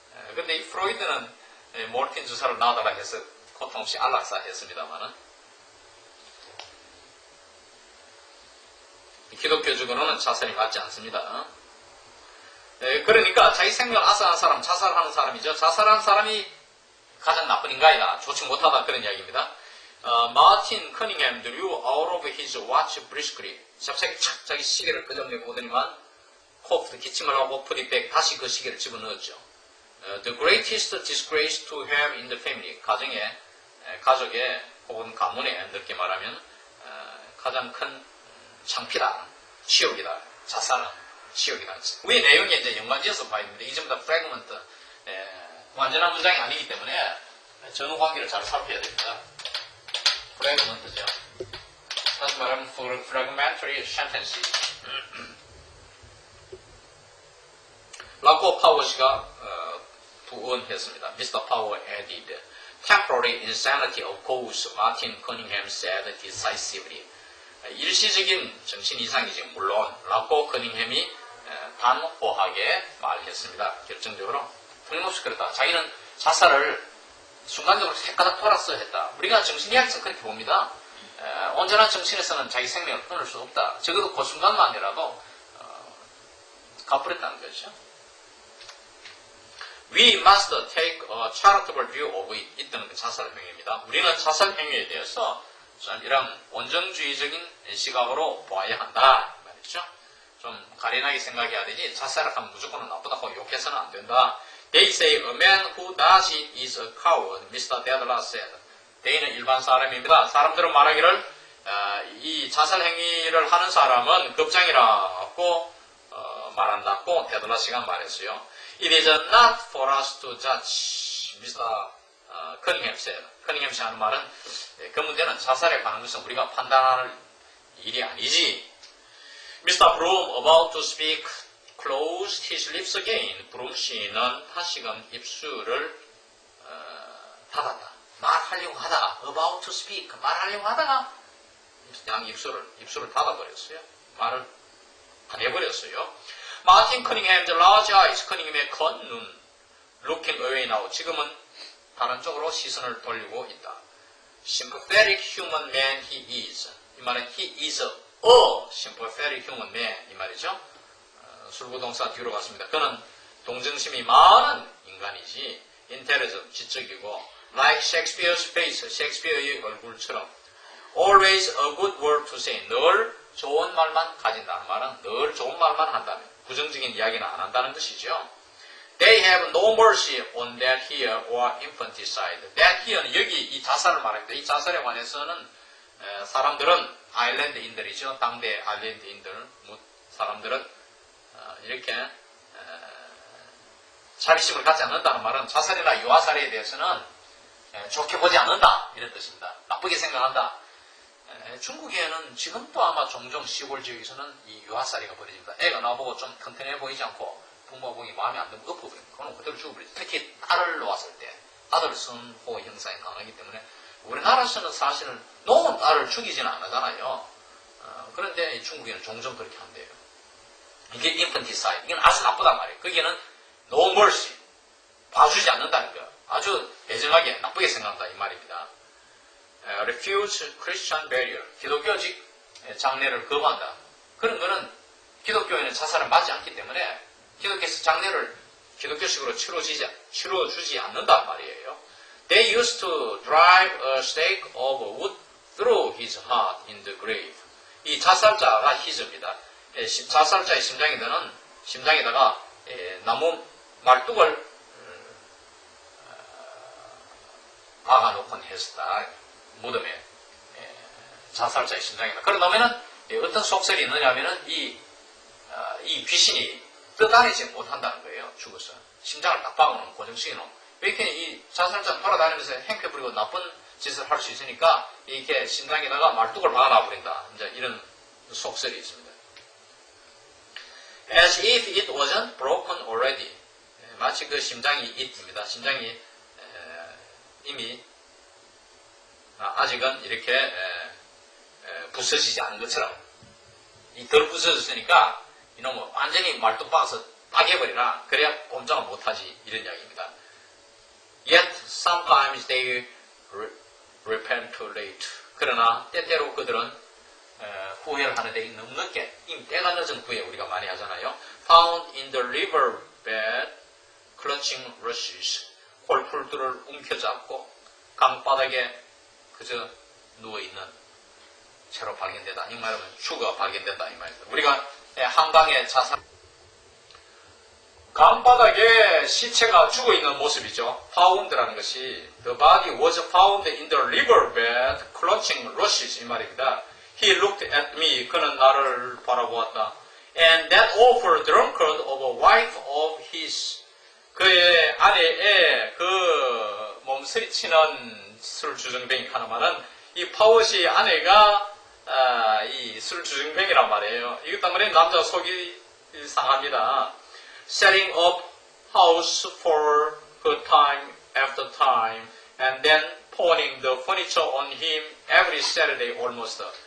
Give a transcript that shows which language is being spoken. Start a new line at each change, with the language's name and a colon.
Korean: 그런데 이 프로이드는 모르핀 주사를 놔달라 해서 고통 없이 안락사 했습니다만은 기독교적으로는 자살이 맞지 않습니다. 그러니까 자기 생명을 앗아간 사람, 자살하는 사람이죠. 자살하는 사람이 가장 나쁜 인간이다. 좋지 못하다. 그런 이야기입니다.
English: 마틴 커닝햄 drew out of his watch briskly.
Korean: 갑자기 착 자기 시계를 끄적내 보더니만 코프도 기침을 하고 프리백 다시 그 시계를 집어넣었죠.
English: The greatest disgrace to have in the family.
Korean: 가족의 혹은 가문에 넓게 말하면 가장 큰 창피다. 치욕이다. 자살은 치욕이다. 위의 내용이 이제 연관지어서 봐야 됩니다. 이게 전부 다 프래그먼트, 완전한 문장이 아니기 때문에 전후 관계를 잘 살펴야 됩니다. 프래그먼트죠. 다시 말하면
English: fragmentary sentences.
Korean: 라고 파워 씨가 부언했습니다.
English: Mr. Powell added, temporary insanity of course, Martin Cunningham said decisively.
Korean: 일시적인 정신 이상이지 물론 라고 커닝햄이 단호하게 말했습니다. 결정적으로 틀림없이 그렇다. 자기는 자살을 순간적으로 헷가닥 돌았어 했다. 우리가 정신의학에서 그렇게 봅니다. 온전한 정신에서는 자기 생명을 끊을 수 없다. 적어도 그 순간만이라도 갚으랬다는 거죠.
English: We must take a charitable view of it.
Korean: 이때는 그 자살 행위입니다. 우리는 자살 행위에 대해서 이런 온정주의적인 시각으로 보아야 한다. 말이죠. 좀 가련하게 생각해야 되지 자살을 하면 무조건 나쁘다고 욕해서는 안 된다.
English: They say a man who does it is a coward, Mr. Dedler said.
Korean: They는 일반 사람입니다. 사람들은 말하기를 이 자살 행위를 하는 사람은 겁장이라고 말한다고 데들라 씨가 말했어요.
English: It is not for us to judge, Mr. Cunningham said.
Korean: 커닝햄 씨 하는 말은 그 문제는 자살에 관한 것은 우리가 판단할 일이 아니지.
English: Mr. Broom, about to speak, closed his lips again.
Korean: 브룸 씨는 다시금 입술을 닫았다. 말하려고 하다가
English: about to speak,
Korean: 말하려고 하다가 그냥 입술을 닫아버렸어요. 말을 안 해버렸어요.
English: 마틴 커닝햄, the large eyes,
Korean: 커닝햄의 큰 눈,
English: looking away now.
Korean: 지금은 다른 쪽으로 시선을 돌리고 있다.
English: Sympathetic human man he is.
Korean: 이 말은
English: he is a sympathetic human man
Korean: 이 말이죠. 술부동사 뒤로 갔습니다. 그는 동정심이 많은 인간이지.
English: intelligent,
Korean: 지적이고
English: like Shakespeare's face,
Korean: 셰익스피어의 얼굴처럼
English: always a good word to say.
Korean: 늘 좋은 말만 가진다는 말은 늘 좋은 말만 한다면 부정적인 이야기는 안 한다는 것이죠.
English: They have no mercy on that here or infanticide. That here
Korean: 는 여기 이 자살을 말합니다. 이 자살에 관해서는 사람들은 아일랜드인들이죠. 당대 아일랜드인들 사람들은 이렇게 자비심을 갖지 않는다는 말은 자살이나 유아살에 대해서는 좋게 보지 않는다 이런 뜻입니다. 나쁘게 생각한다. 중국에는 지금도 아마 종종 시골 지역에서는 이 유아살이가 벌어집니다. 애가 나보고 좀 튼튼해 보이지 않고 부모 보기 마음에 안 들면 엎어버립니다. 그건 그대로 죽어버리죠. 특히 딸을 놓았을 때 아들 선호 형상이 강하기 때문에 우리나라에서는 사실은 놓은 딸을 죽이지는 않잖아요. 그런데 중국에는 종종 그렇게 한대요. 이게 infanticide. 이건 아주 나쁘단 말이에요.
English: 거기에는 no mercy.
Korean: 봐주지 않는다는 거. 아주 배정하게 나쁘게 생각한다 이 말입니다.
English: refuse Christian burial.
Korean: 기독교직 장례를 거부한다. 그런 거는 기독교에는 자살을 맞지 않기 때문에 기독교에서 장례를 기독교식으로 치러주지 않는단 말이에요.
English: They used to drive a stake of wood through his heart in the grave.
Korean: 이 자살자가 히즈입니다. 자살자의 심장에다가 나무 말뚝을 박아놓곤 했었다. 무덤에 자살자의 심장에다. 그러다면은 어떤 속설이 있느냐면은 이 귀신이 떠다니지 못한다는 거예요. 죽어서 심장을 딱 박아놓은 고정시켜놓은. 이렇게 이 자살자는 돌아다니면서 행패 부리고 나쁜 짓을 할 수 있으니까 이렇게 심장에다가 말뚝을 박아놔버린다. 이제 이런 속설이 있습니다.
English: As if it wasn't broken already.
Korean: 마치 그 심장이 it입니다. 심장이 이미 아직은 이렇게 부서지지 않은 것처럼 덜 부서졌으니까 이놈은 완전히 말뚝 박아서 빠개버리라. 그래야 꼼짝을 못하지. 이런 이야기입니다.
English: Yet sometimes they repent too late.
Korean: 그러나 때때로 그들은 후회를 하는데 너무 늦게, 이미 때가 늦은 후회 우리가 많이 하잖아요.
English: Found in the riverbed, clutching rushes.
Korean: 골풀들을 움켜잡고 강바닥에 그저 누워있는 채로 발견되다. 이 말하면 죽어 발견된다. 이 말입니다. 우리가 한강에 자살, 강바닥에 시체가 죽어있는 모습이죠. found라는 것이
English: the body was found in the riverbed, clutching rushes.
Korean: 이 말입니다.
English: He looked at me.
Korean: 그는 나를 바라보았다.
English: And that awful drunkard of a wife of his.
Korean: 그의 아내의 그 몸서리치는 술주정뱅이 하나만은 이 파워시 아내가 이 술주정뱅이란 말이에요. 이것 때문에 남자 속이 상합니다.
English: Setting up house for her time after time and then pawning the furniture on him every Saturday almost.